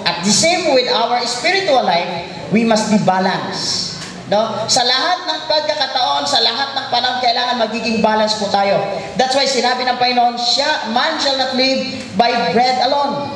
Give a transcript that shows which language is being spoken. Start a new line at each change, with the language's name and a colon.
English: At the same with our spiritual life, we must be balanced. No?
Filipino: Sa lahat ng pagkakataon, sa lahat ng panahon, kailangan magiging balance po tayo.
English: That's why
Filipino: sinabi ng Panginoon,
English: man shall not live by bread alone.